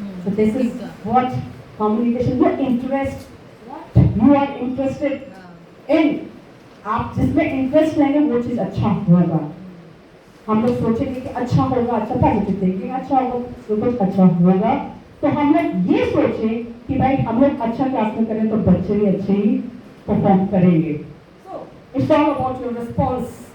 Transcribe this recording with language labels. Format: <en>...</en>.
<en>So this is what communication, what interest, what you are interested in.</en> <hi>आप जिसमें interest लेंगे वो चीज अच्छा होगा. हम लोग सोचेंगे कि अच्छा होगा, अच्छा पॉजिटिव थिंकिंग, अच्छा होगा तो कुछ अच्छा होगा. तो हम लोग ये सोचें कि भाई हम लोग अच्छा क्लास में करें तो बच्चे भी अच्छे ही परफॉर्म करेंगे.</hi> <en>So it's all about your response.</en>